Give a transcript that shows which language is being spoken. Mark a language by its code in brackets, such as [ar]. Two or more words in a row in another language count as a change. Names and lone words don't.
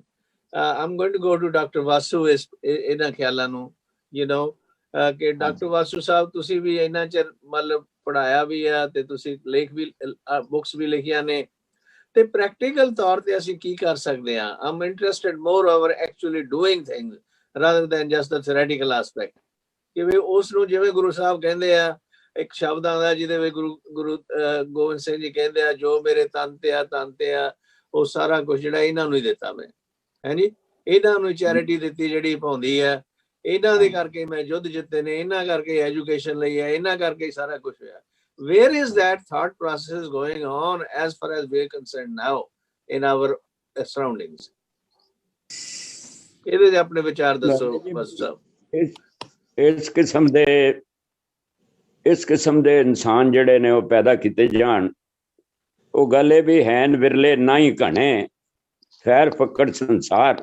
[en] I'm going to go to Doctor Vasu [pa] ਇਹਨਾਂ ਖਿਆਲਾਂ ਨੂੰ, [en] you know [pa] ਕਿ ਡਾਕਟਰ ਵਾਸੂ ਸਾਹਿਬ ਤੁਸੀਂ ਵੀ ਇਹਨਾਂ ਚਿਰ ਮਤਲਬ ਪੜ੍ਹਾਇਆ ਵੀ ਆ ਤੇ ਤੁਸੀਂ ਲੇਖ ਵੀ ਬੁੱਕਸ ਵੀ ਲਿਖੀਆਂ ਨੇ, ਤੇ ਪ੍ਰੈਕਟੀਕਲ ਤੌਰ ਤੇ ਅਸੀਂ ਕੀ ਕਰ ਸਕਦੇ ਹਾਂ। [en] I'm interested more over actually doing things rather than just the theoretical aspect, [pa] ਕਿ ਵੀ ਉਸ ਨੂੰ ਜਿਵੇਂ ਗੁਰੂ ਸਾਹਿਬ ਕਹਿੰਦੇ ਆ ਇੱਕ ਸ਼ਬਦ ਆਉਂਦਾ ਜਿਹਦੇ ਵਿੱਚ ਗੁਰੂ ਗੋਬਿੰਦ ਸਿੰਘ ਜੀ ਕਹਿੰਦੇ ਆ, ਜੋ ਮੇਰੇ ਤਨ ਤੇ ਆ ਉਹ ਸਾਰਾ ਕੁਝ ਜਿਹੜਾ ਇਹਨਾਂ ਨੂੰ ਹੀ ਦਿੱਤਾ ਮੈਂ, ਹਾਂਜੀ ਇਹਨਾਂ ਨੂੰ ਚੈਰਿਟੀ ਦਿੱਤੀ ਜਿਹੜੀ ਪਾਉਂਦੀ ਆ, ਇਹਨਾਂ ਦੇ ਕਰਕੇ ਮੈਂ ਯੁੱਧ ਜਿੱਤੇ ਨੇ, ਇਹਨਾਂ ਕਰਕੇ ਐਜੂਕੇਸ਼ਨ ਲਈ ਹੈ, ਇਹਨਾਂ ਕਰਕੇ ਸਾਰਾ ਕੁਝ ਹੋਇਆ। [en] Where is that thought process going on as far as we are concerned now in our surroundings? [pa] ਇਹਦੇ ਆਪਣੇ ਵਿਚਾਰ ਦੱਸੋ ਬਸ ਸਾਹਿਬ। ਇਸ ਕਿਸਮ ਦੇ ਇਨਸਾਨ ਜਿਹੜੇ ਨੇ ਉਹ ਪੈਦਾ ਕੀਤੇ ਜਾਣ, ਉਹ ਗੱਲ ਇਹ ਵੀ ਹੈਨ ਵਿਰਲੇ ਨਾ ਹੀ ਘਣੇ, ਖੈਰ ਫੱਕੜ ਸੰਸਾਰ।